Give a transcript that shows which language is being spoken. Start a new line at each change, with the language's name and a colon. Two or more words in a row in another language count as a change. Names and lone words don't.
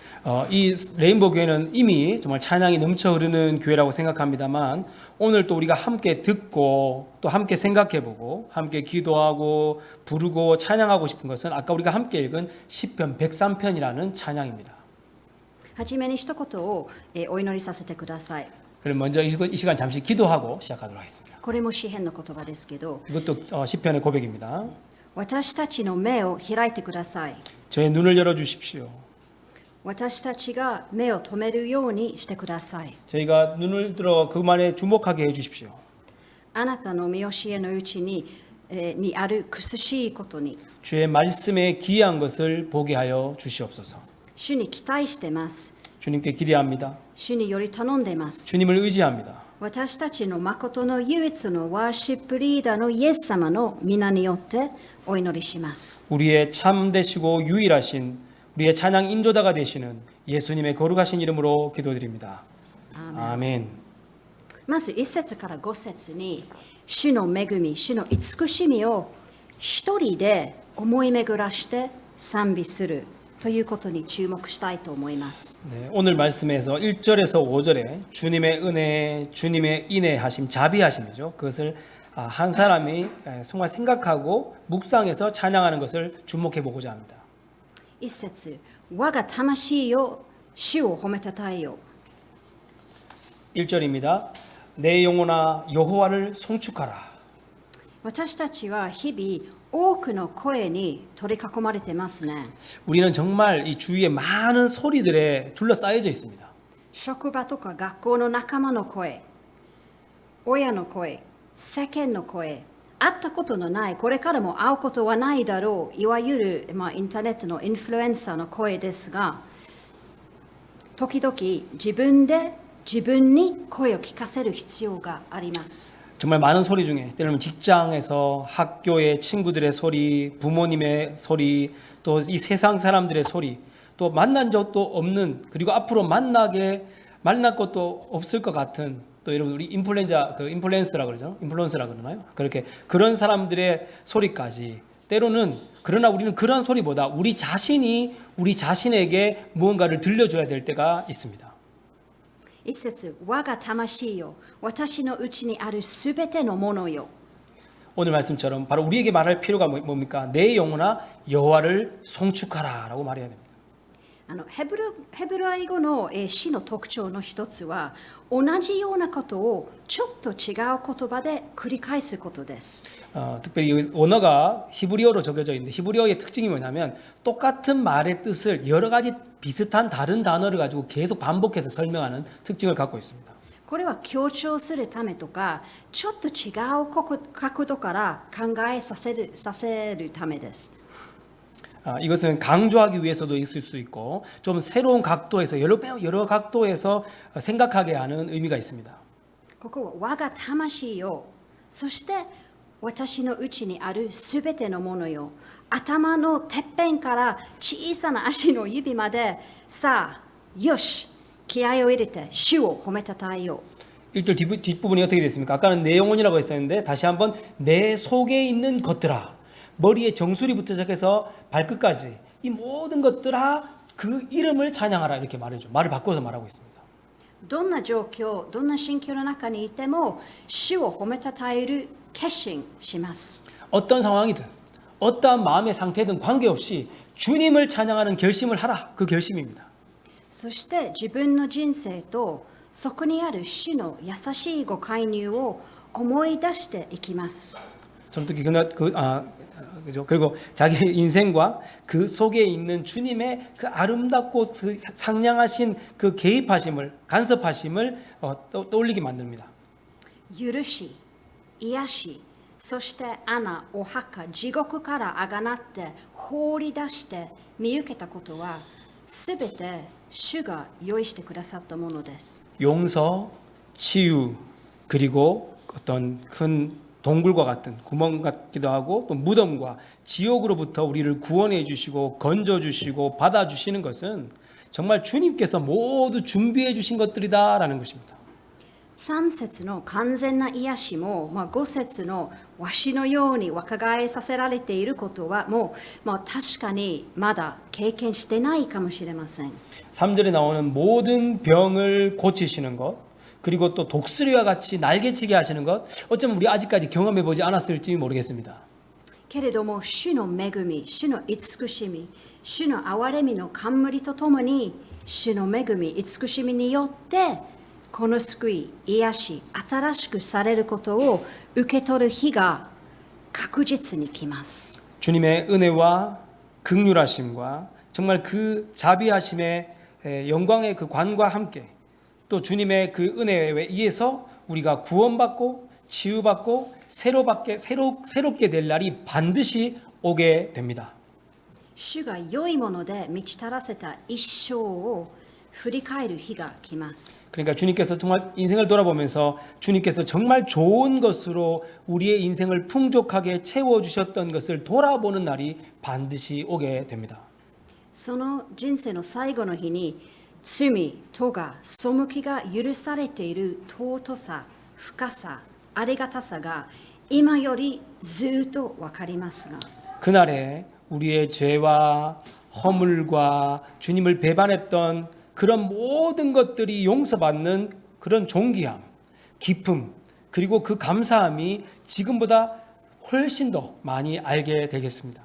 Korean: 이 레인보우 교회는 이미 정말 찬양이 넘쳐 흐르는 교회라고 생각합니다만 오늘 또 우리가 함께 듣고 또 함께 생각해보고 함께 기도하고 부르고 찬양하고 싶은 것은 아까 우리가 함께 읽은 시편 103편이라는 찬양입니다.
Japanese: はじめに一言を、お祈りさせてください。
Korean: 그럼 먼저 이 시간 잠시 기도하고 시작하도록 하겠습니다.
Japanese: これも詩篇の言葉ですけど、
Korean: 이것도 시편의 고백입니다.
Japanese: 私たちの目を開いてください。
Korean: 저의 눈을 열어주십시오.
Japanese: 私たちが目を留めるようにしてください。
Korean: 저희가 눈을 들어 그 말에 주목하게 해주십시오.
Japanese: あなたの見教えのうちににある苦しいことに
Korean: 주의 말씀에 기이한 것을 보게 하여 주시옵소서.
Japanese: 主に期待してます。
Korean: 주님께 기대합니다.
Japanese: 主により頼んでます。
Korean: 주님을 의지합니다.
Japanese: 私たちの誠の唯一のワーシップリーダーのイエス様の皆によってお祈りします。
Korean: 우리의 참되시고 유일하신 우리의 찬양 인도자가 되시는 예수님의 거룩하신 이름으로 기도드립니다. 아멘.
Japanese: まず1節から5節に主の恵み、主の慈しみを一人で思い巡らして賛美するということに注目したいと思います。
Korean: 네, 오늘 말씀에서 1절에서 5절에 주님의 은혜, 주님의 인애하심, 자비하심이죠. 그것을 한 사람이 정말 생각하고 묵상해서 찬양하는 것을 주목해 보고자 합니다.
Japanese: 1 節、我が魂よ、主を褒めたたえよ。
Korean: 1절입니다. 내 영혼아 여호와를 송축하라.
Japanese: 私たちは日々多くの声に取り囲まれてますね。
Korean: 우리는 정말 이 주위에 많은 소리들에 둘러싸여져 있습니다.
Japanese: 職場とか学校の仲間の声、親の声、世間の声、会ったことのない、これからも会うことはないだろう、いわゆる、インターネットのインフルエンサーの声ですが、時々自分で自分に声を聞かせる必要があります。
Korean: 정말 많은 소리 중에 때로는 직장에서 학교의 친구들의 소리, 부모님의 소리, 또 이 세상 사람들의 소리, 또 만난 적도 없는 그리고 앞으로 만날 것도 없을 것 같은 또 여러분 우리 인플루언서라 그러죠? 인플루언서라 그러나요? 그렇게 그런 사람들의 소리까지 때로는 그러나 우리는 그런 소리보다 우리 자신이 우리 자신에게 무언가를 들려줘야 될 때가 있습니다.
Japanese: 一節、我が魂よ、私のうちにあるすべてのものよ。
Korean: 오늘 말씀처럼 바로 우리에게 말할 필요가 뭡니까? 내 영혼아 여호와를 송축하라라고 말해야 됩니다.
Japanese: ヘブライ語の詩の特徴の一つは、同じようなことをちょっと違う言葉で繰り返すことです。
Korean: 특별히 이 언어가 히브리어로 적혀져 있는데 히브리어의 특징이 뭐냐면 똑같은 말의 뜻을 여러 가지 비슷한 다른 단어를 가지고 계속 반복해서 설명하는 특징을 갖고 있습니다.
Japanese: これは強調するためとか、ちょっと違う角度から考えさせるためです。
Korean: 이것은 강조하기 위해서도 있을 수 있고 좀 새로운 각도에서 여러 각도에서 생각하게 하는 의미가 있습니다.
Japanese: ここは我が魂よ、そして私のうちにあるすべてのものよ。頭のてっぺんから小さな足の指まで、さあ、よし、気合を入れて主を褒めたたえよう。
Korean: 1절 뒷부분이 어떻게 됐습니까? 아까는 내 영혼이라고 했었는데 다시 한번 내 속에 있는 것들아, 머리에 정수리부터 시작해서 발끝까지 이 모든 것들아 그 이름을 찬양하라 이렇게 말해줘. 말을 바꿔서 말하고 있습니다.
Japanese: どんな状況、どんな心境の中にいても、主を褒めたたえる決心します。
Korean: 어떤 상황이든 어떠한 마음의 상태든 관계없이 주님을 찬양하는 결심을 하라. 그 결심입니다.
Japanese: そして自分の人生とそこにある主の優しいご介入を思い出していきます。
Korean: 저는 특히 그죠? 그리고 자기 인생과 그 속에 있는 주님의 그 아름답고 그 상냥하신 그 개입하심을 간섭하심을 떠올리게 만듭니다.
Japanese: 許し、癒し、そして穴、お墓、地獄からあがなって放り出して見受けたことはすべて主が用意してくださったものです。
Korean: 용서, 치유, 그리고 어떤 큰 동굴과 같은 구멍 같기도 하고 또 무덤과 지옥으로부터 우리를 구원해 주시고 건져 주시고 받아 주시는 것은 정말 주님께서 모두 준비해 주신 것들이다라는 것입니다.
Japanese: 3 節の完全な癒しも、5節のわしのように若返させられていることはもう確かにまだ経験してないかもしれません。
Korean: 3절에 나오는 모든 병을 고치시는 것 그리고 또 독수리와 같이 날개치게 하시는 것 어쩌면 우리 아직까지 경험해 보지 않았을지 모르겠습니다.
Japanese: けれども主の恵み、主の慈しみ、主の憐れみの冠とともに主の恵み、慈しみによってこの救い、癒し、新しくされることを受け取る日が確実に来ます。
Korean: 주님의 은혜와 긍휼하심과 정말 그 자비하심의 영광의 그 관과 함께 또 주님의 그 은혜에 의해서 우리가 구원받고 치유받고 새롭게 될 날이 반드시 오게 됩니다.
Japanese: 主が良いもので満ち足らせた一生を振り返る日が来ます。
Korean: 그러니까 주님께서 정말 인생을 돌아보면서 주님께서 정말 좋은 것으로 우리의 인생을 풍족하게 채워주셨던 것을 돌아보는 날이 반드시 오게 됩니다.
Japanese: その人生の最後の日に罪、咎、背きが許されている尊さ、深さ、ありがたさが今よりずっと分かりますが
Korean: 그날에 우리의 죄와 허물과 주님을 배반했던 그런 모든 것들이 용서받는 그런 존귀함, 기쁨, 그리고 그 감사함이 지금보다 훨씬 더 많이 알게 되겠습니다.